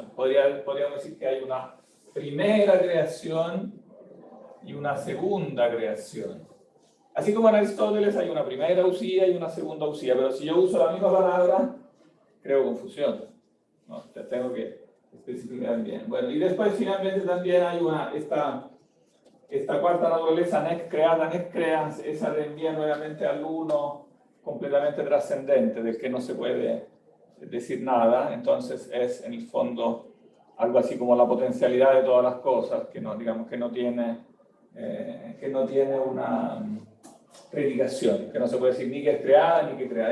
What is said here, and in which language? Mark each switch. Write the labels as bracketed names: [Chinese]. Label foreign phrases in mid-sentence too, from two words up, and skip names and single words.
[Spanish] Podríamos decir que hay una primera creación y una segunda creación. Así como en Aristóteles hay una primera usía y una segunda usía, pero si yo uso la misma palabra, creo confusión. ¿No? Te tengo que especificar bien. Bueno, y después finalmente también hay esta cuarta naturaleza, [Latin] nex creata, nex creans, [Spanish] esa reenvía nuevamente al uno completamente trascendente, del que no se puede decir nada. Entonces es en el fondo algo así como la potencialidad de todas las cosas, que no, digamos, que no tiene una predicación, que no se puede decir ni que es creada ni que crea.